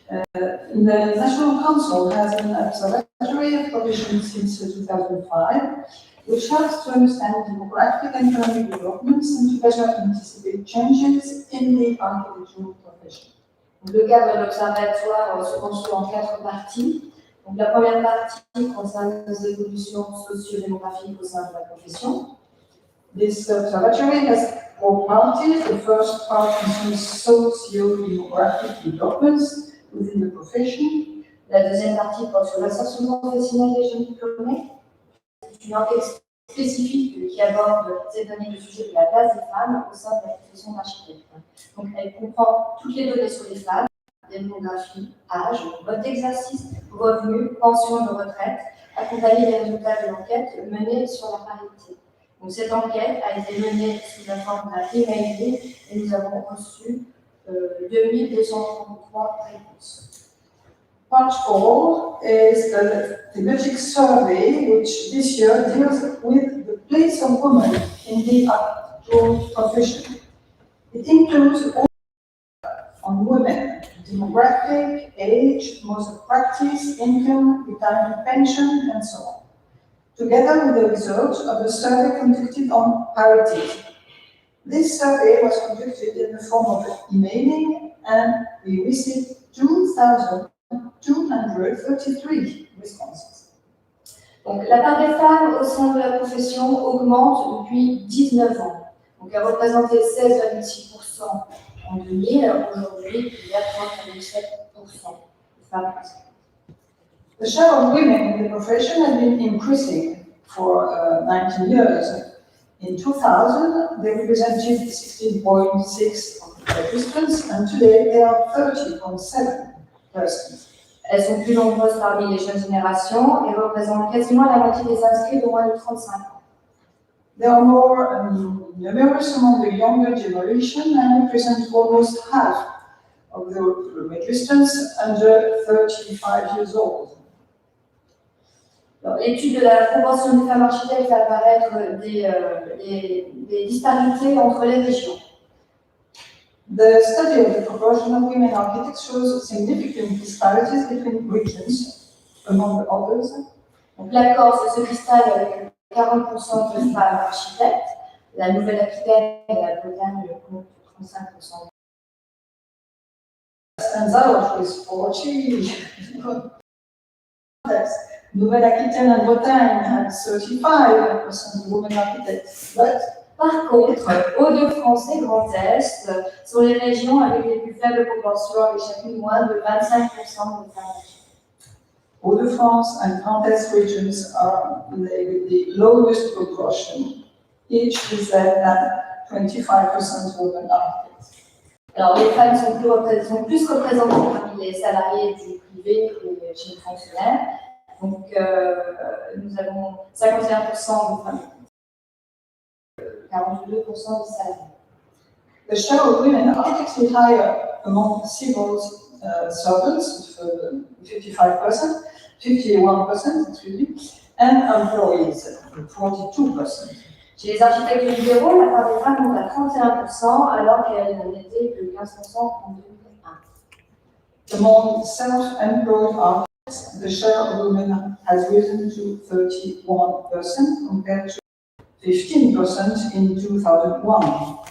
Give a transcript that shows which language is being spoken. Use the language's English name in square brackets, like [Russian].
[English] The National Council has an observatory of provision since 2005, which helps to understand demographic and economic developments and to better anticipate changes in the architectural profession. [French] Le cadre de l'observatoire se construit en 4 parties. Donc, la première partie concerne les évolutions socio-démographiques au sein de la profession. [English] This observatory has 4 parties. The first part concerns socio-demographic developments within the profession. [French] La deuxième partie porte sur l'insertion professionnelle des jeunes diplômés. C'est une enquête spécifique qui aborde cette année le sujet de la place des femmes au sein de la profession d'architecte. Donc, elle comprend toutes les données sur les femmes, démographie, âge, mode d'exercice, revenus, pension et retraite, accompagner les résultats de l'enquête menée sur la parité. Donc, cette enquête a été menée sous la forme d'un e-mailing et nous avons reçu 2233 réponses. [English] Part 4 is the thematic survey, which this year deals with the place of women in the architectural profession. It includes all on women, demographic, age, modes of practice, income, retirement pension, and so on, together with the results of the survey conducted on parity. This survey was conducted in the form of emailing, and we received 2,233 responses. [French] Donc, la part des femmes au sein de la profession augmente depuis 19 ans. Donc, elle représentait 16,6% en 2000. Aujourd'hui, il y a 30,7% de femmes. [English] The share of women in the profession has been increasing for 19 years. In 2000, they represented 16.6% of the participants, and today they are 30.7%. [French] Elles sont plus nombreuses parmi les jeunes générations et représentent quasiment la moitié des inscrits de moins de 35 ans. [English] There are more numerous among the younger generation and represent almost half of the registrants under 35 years old. [French] L'étude de la proportion des femmes architectes fait apparaître des disparités entre les régions. [English] The study of the proportion of women architects shows significant disparities between regions, among others. [French] Donc, la Corse se distingue avec 40% de femmes architectes, la Nouvelle-Aquitaine et la Bretagne comptent 35%. [English] Stands out with 40. Nouvelle-Aquitaine and Bretagne had 35% of women architects, but [French] par contre, Hauts-de-France et Grand Est sont les régions avec les plus faibles proportions, avec chacune moins de 25% de femmes architectes. [English] Hauts-de-France and Grand Est regions are the lowest proportion, each with less than 25% women architects. [French] Alors, les femmes sont plus représentées parmi les salariés du privé et chez les fonctionnaires. Donc, nous avons 51% de femmes, 42% de salariés. [English] The share of women architects is higher among civil servants, 55%, 51%, excuse me, and employees, 42%. [French] Chez les architectes libéraux, la part des femmes monte à 31%, alors qu'elle n'était que 15% en 2001. [English] Among self-employed architects, the share of women has risen to 31% compared to 15% in 2001.